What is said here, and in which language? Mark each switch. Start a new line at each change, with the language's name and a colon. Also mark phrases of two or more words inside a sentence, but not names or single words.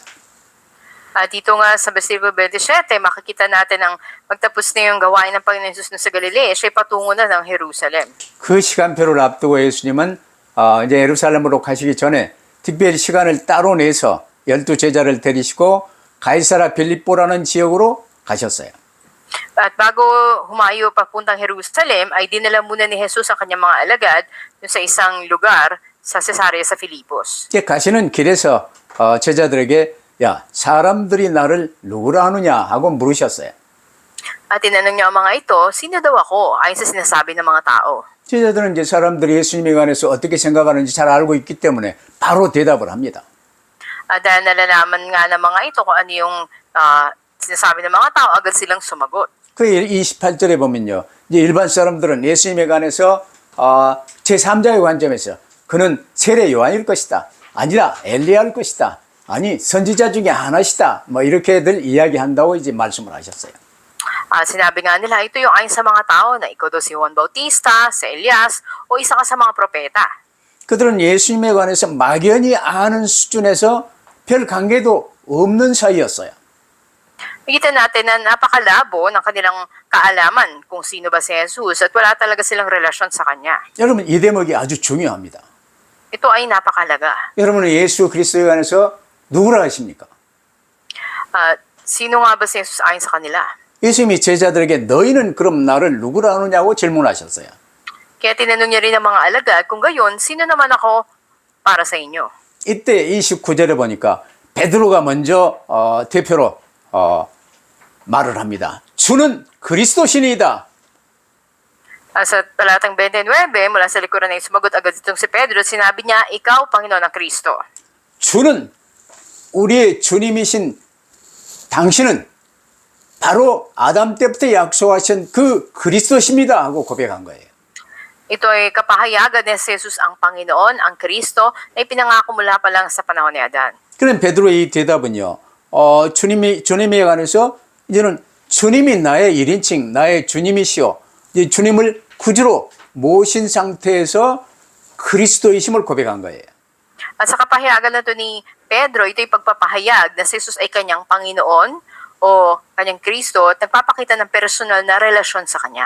Filipino: At dito nga sa versikulo 27, makikita natin ang magtapos na yung gawain ng Panginoon Jesus sa Galilea, siya'y patungo na ng Jerusalem.
Korean: 그 시간표를 앞두고 예수님은 이제 예루살렘으로 가시기 전에 특별히 시간을 따로 내서 12제자를 데리시고 가이사라 빌립보라는 지역으로 가셨어요.
Filipino: At bago humayo papuntang Jerusalem, ay dinala muna ni Jesus ang kanyang mga alagad dun sa isang lugar sa Cesarea sa Filipos.
Korean: 이제 가시는 길에서 제자들에게 야, 사람들이 나를 누구라 하느냐 하고 물으셨어요.
Filipino: At tinanong niya ang mga ito, sino daw ako ayon sa sinasabi ng mga tao?
Korean: 제자들은 이제 사람들이 예수님에 관해서 어떻게 생각하는지 잘 알고 있기 때문에 바로 대답을 합니다.
Filipino: At dahil nalalaman nga ng mga ito kung ano yung sinasabi ng mga tao, agad silang sumagot.
Korean: 그 28절에 보면요. 이제 일반 사람들은 예수님에 관해서 제3자의 관점에서 그는 세례 요한일 것이다. 아니라 엘리야일 것이다. 아니 선지자 중에 하나시다. 뭐 이렇게들 이야기한다고 이제 말씀을 하셨어요.
Filipino: Sinabi nga nila, ito yung ayon sa mga tao na ikaw daw si Juan Bautista, si Elias, o isa ka sa mga propeta.
Korean: 그들은 예수님에 관해서 막연히 아는 수준에서 별 관계도 없는 사이였어요.
Filipino: Nakita natin na napakalabo ng kanilang kaalaman kung sino ba si Jesus at wala talaga silang relasyon sa kanya.
Korean: 여러분 이 대목이 아주 중요합니다.
Filipino: Ito ay napakalaga.
Korean: 여러분은 예수 그리스도에 관해서 누구라 하십니까?
Filipino: Sino nga ba si Jesus ayon sa kanila?
Korean: 예수님이 제자들에게 너희는 그럼 나를 누구라 하느냐고 질문하셨어요.
Filipino: Kaya tinanong niya rin ang mga alagad, kung gayon, sino naman ako para sa inyo?
Korean: 이때 29절에 보니까 베드로가 먼저 대표로 말을 합니다. 주는 그리스도신이다.
Filipino: Sa talatang 29, mula sa likuran ay sumagot agad itong si Pedro, sinabi niya, ikaw, Panginoon ng Kristo.
Korean: 주는 우리의 주님이신 당신은 바로 아담 때부터 약속하신 그 그리스도십니다 하고 고백한 거예요.
Filipino: Ito ay kapahayagan ni Jesus ang Panginoon, ang Kristo, na ipinangako mula pa lang sa panahon ni Adan.
Korean: 그런 베드로의 이 대답은요. 주님에 관해서 이제는 주님이 나의 1인칭, 나의 주님이시오. 이제 주님을 구주로 모신 상태에서 그리스도이심을 고백한 거예요.
Filipino: At sa kapahayagan na ito ni Pedro, ito ay pagpapahayag na si Jesus ay kanyang Panginoon o kanyang Kristo at nagpapakita ng personal na relasyon sa kanya.